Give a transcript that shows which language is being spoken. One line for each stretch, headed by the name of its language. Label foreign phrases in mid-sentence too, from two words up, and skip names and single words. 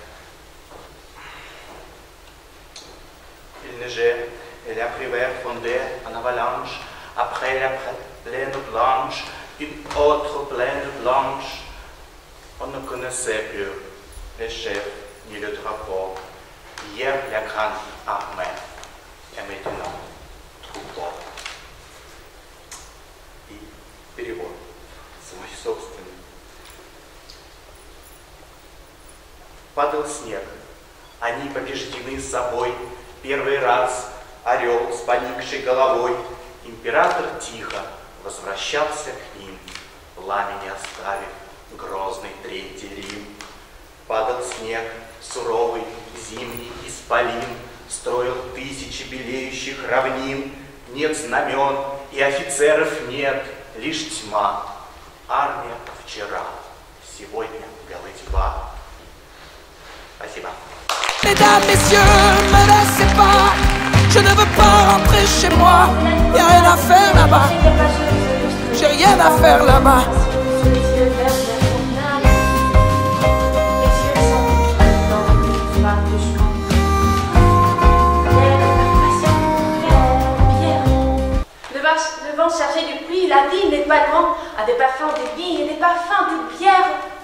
French: Il neigeait et la primaire fondait en avalanche. Après la plaine blanche, une autre plaine blanche. On ne connaissait plus le chef, ni le drapeau. Hier, la grande armée, et maintenant, troupeau.
Russian: И перевод свой собственный. Падал снег, они побеждены собой. Первый раз орел с поникшей головой. Император тихо возвращался к ним, пламени оставив грозный Третий Рим. Падал снег, суровый, зимний исполин, строил тысячи белеющих равнин. Нет знамен и офицеров нет, лишь тьма. Армия вчера, сегодня голодьба. Спасибо.
French: Mesdames, messieurs, me laissez pas. Je ne veux pas rentrer chez moi. Y'a rien à faire là-bas. J'ai rien à faire là-bas. Le vent chargé du pluie, la ville n'est pas loin, à des parfums des vignes et des parfums des bières.